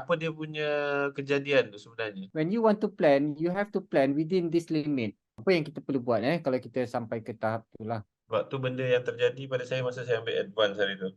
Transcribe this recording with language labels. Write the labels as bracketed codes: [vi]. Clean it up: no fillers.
[ms] Apa dia punya kejadian tu sebenarnya? [en] When you want to plan, you have to plan within this limit. [ms] Apa yang kita perlu buat kalau kita sampai ke tahap tu lah. Sebab tu benda yang terjadi pada saya masa saya ambil advance hari tu.